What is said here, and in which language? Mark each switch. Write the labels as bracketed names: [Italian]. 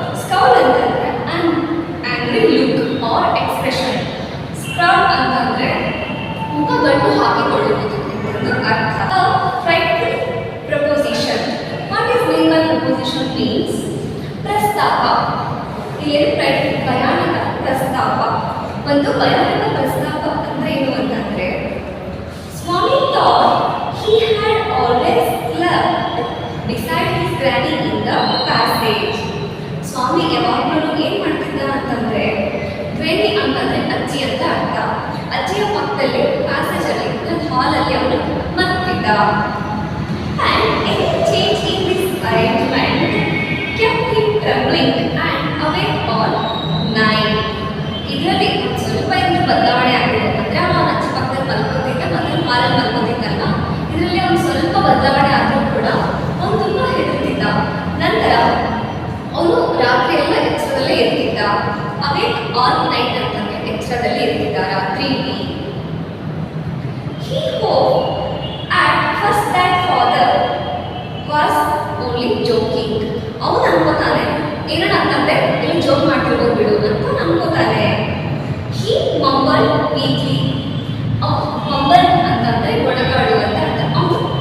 [English] scowl [Kannada] ಅಂತಂದರೆ [English] An angry look or expression. [Kannada] ಸ್ಕ್ರೌಲ್ ಅಂತಂದರೆ ಮುಖ ಗಂಟು ಹಾಕಿಕೊಳ್ಳುವುದು ಎಂದು ಅರ್ಥ. [English] Frightful proposition. What is mean by proposition means ಪ್ರಸ್ತಾಪ. [Kannada] ಇಲ್ಲಿ ಫ್ರೈಟ್ಫುಲ್ ಭಯಾನಕ ಪ್ರಸ್ತಾಪ. ಒಂದು ಭಯಾನಕ ಪ್ರಸ್ತಾಪ ಅಂದರೆ ಏನು ಅಂತಂದರೆ ಸ್ವಾಮಿ [English] Thought he had always slept beside his granny in the passage. [Kannada] ಸ್ವಾಮಿ ಯಾವಾಗಲೂ ಏನು ಮಾಡ್ತಿದ್ದ ಅಂತಂದರೆ ಗ್ರಾನಿ ಅಂತಂದರೆ ಅಜ್ಜಿ ಅಂತ ಅರ್ಥ. ಅಜ್ಜಿಯ ಪಕ್ಕದಲ್ಲಿ ಪ್ಯಾಸೇಜಲ್ಲಿ ಹಾಲಲ್ಲಿ ಅವನು ಮಲಗ್ತಿದ್ದ. [English] And any change in this arrangement kept him trembling and awake all night. [Kannada] ಇದರಲ್ಲಿ ಸ್ವಲ್ಪ ಏನು ಬದಲಾವಣೆ ಆಗಿದೆ ಅಂದರೆ ಅವನ ಅಜ್ಜಿ ಪಕ್ಕದಲ್ಲಿ ಮಲ್ಕೋತಿದ್ದ ಮತ್ತು ಹಾಲಲ್ಲಿ ಮಲ್ಕೋತಿದ್ದಲ್ಲ, ಇದರಲ್ಲಿ ಅವನು ಸ್ವಲ್ಪ ಬದಲಾವಣೆ ಆದರೂ ಕೂಡ ಅವನು ತುಂಬ ಹೆದರ್ತಿದ್ದ. ನಂತರ ಅವನು ರಾತ್ರಿ ಎಲ್ಲ ಎಚ್ಚರದಲ್ಲೇ ಇರ್ತಿದ್ದ. [English] awake all night [Kannada] ಅಂತಂದರೆ ಎಚ್ಚರದಲ್ಲಿ ಇರ್ತಿದ್ದ ರಾತ್ರಿ ಇಡೀ. [English] He hoped at first that father was only joking. [Kannada] ಅವನು ಅನ್ಕೋತಾನೆ ಏನನ್ನ ಅಂತಂದರೆ ಇಲ್ಲಿ ಜೋಕ್ ಮಾಡ್ತಿರ್ಬೋದು ಬಿಡು ಅಂತ ಅನ್ಕೋತಾನೆ. [English] He mumbled weakly. [Kannada] ಮಂಬಲ್ ಅಂತಂದರೆ ಗೊಣಗಾಡು ಅಂತ ಅರ್ಥ. ಅವನು